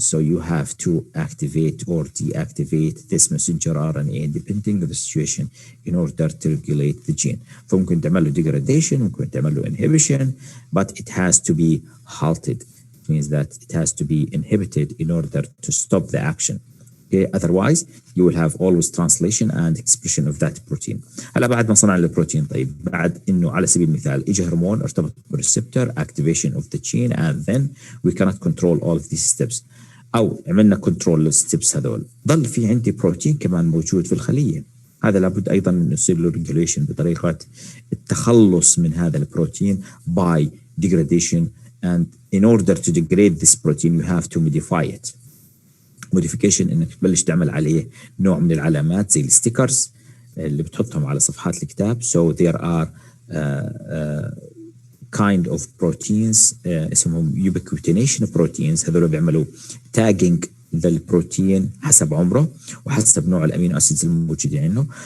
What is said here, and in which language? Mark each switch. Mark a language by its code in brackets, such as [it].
[en] So you have to activate or deactivate this messenger RNA depending on the situation in order to regulate the gene. [ar] فممكن تعمل له degradation, ممكن تعمل له inhibition, [en] but it has to be halted. Means that it has to be inhibited in order to stop the action. Okay? Otherwise, you will have always translation and expression of that protein. [ar] هلا بعد ما صنع البروتين، طيب بعد انه على سبيل المثال اجى هرمون ارتبط بالريسبتور [en] activation of the gene, and then we cannot control all of these steps. [ar] او عملنا كنترول للستبس هذول، ضل في عندي بروتين كمان موجود في الخليه. هذا لابد ايضا انه يصير له ريجوليشن بطريقه التخلص من هذا البروتين [en] by degradation. And in order to degrade this protein, you have to modify it. [ar] Modification انك تبلش تعمل عليه نوع من العلامات زي الستيكرز اللي بتحطهم على صفحات الكتاب. [en] So there are kind of proteins [ar] اسمهم [en] ubiquitination proteins. [ar] هذول بيعملوا tagging للبروتين حسب عمره وحسب نوع الامينو اسيدز الموجودين عنده.